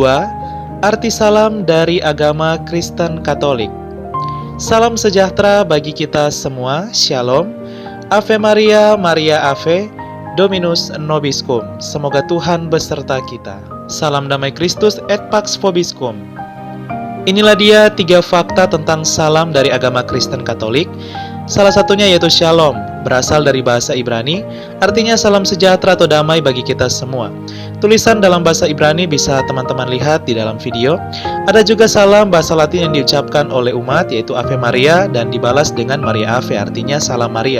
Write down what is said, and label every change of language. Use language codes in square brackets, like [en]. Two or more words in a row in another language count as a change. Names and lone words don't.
[id] Arti salam dari agama Kristen Katolik. Salam sejahtera bagi kita semua, Shalom, [la] Ave Maria, Maria Ave, Dominus Nobiscum. [id] Semoga Tuhan beserta kita. Salam damai Kristus [la] et pax vobiscum. [id] Inilah dia 3 fakta tentang salam dari agama Kristen Katolik. Salah satunya yaitu Shalom, berasal dari bahasa Ibrani, artinya salam sejahtera atau damai bagi kita semua. Tulisan dalam bahasa Ibrani bisa teman-teman lihat di dalam video. Ada juga salam bahasa Latin yang diucapkan oleh umat, yaitu [la] Ave Maria, [id] dan dibalas dengan [la] Maria Ave, [id] artinya salam Maria.